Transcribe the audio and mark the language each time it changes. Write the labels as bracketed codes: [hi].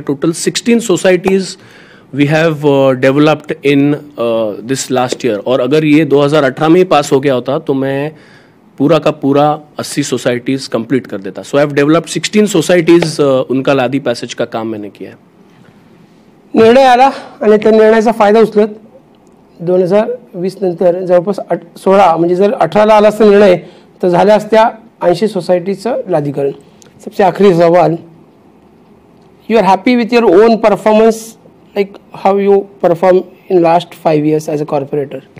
[en] total 16 societies we have developed in this last year, [hi] और अगर ये 2018 में ही पास हो गया होता तो मैं पूरा का पूरा 80 सोसाइटीज़ कंप्लीट कर देता। [en] so I have developed 16 societies, [hi] उनका लादी पैसेज का काम मैंने किया है। [mr] निर्णय आला आणि त्या निर्णयाचा फायदा उचलत 2020 नंतर जवळपास 16, म्हणजे जर 18ला आला असता निर्णय तर झाल्या असत्या 80 सोसायटीचं लादीकरण। [hi] सबसे आखिरी सवाल, [en] You are happy with your own performance, like how you perform in last 5 years as a corporator?